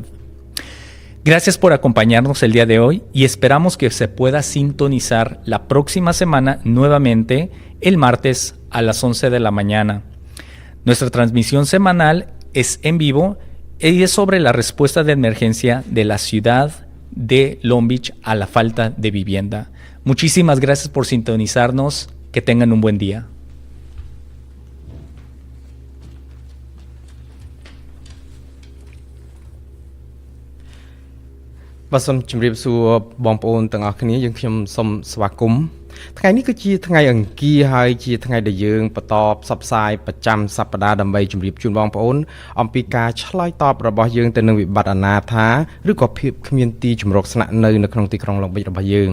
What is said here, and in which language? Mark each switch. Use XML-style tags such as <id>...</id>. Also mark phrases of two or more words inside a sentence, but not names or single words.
<es>Gracias por acompañarnos el día de hoy y esperamos que se pueda sintonizar la próxima semana nuevamente el martes a las 11 de la mañana. Nuestra transmisión semanal es en vivo y es sobre la respuesta de emergencia de la ciudad de Long Beach a la falta de vivienda. Muchísimas gracias por sintonizarnos. Que tengan un buen día.</es> <km>Bàសូមជម្រាបសួរបងប្អូនទាំងអស់គ្នាយើងខ្ញុំសូមស្វាគមន៍ថ្ងៃនេះគឺជាថ្ងៃអង្គារហើយជាថ្ងៃដែលយើងបន្តផ្សព្វផ្សាយប្រចាំសប្តាហ៍ដើម្បីជម្រាបជូនបងប្អូនអំពីការឆ្លើយតបរបស់យើងទៅនឹងវិបត្តិអនាថាឬក៏ភាពគ្មានទីជម្រកស្នាក់នៅក្នុងទីក្រុង Long Beach របស់យើង</km>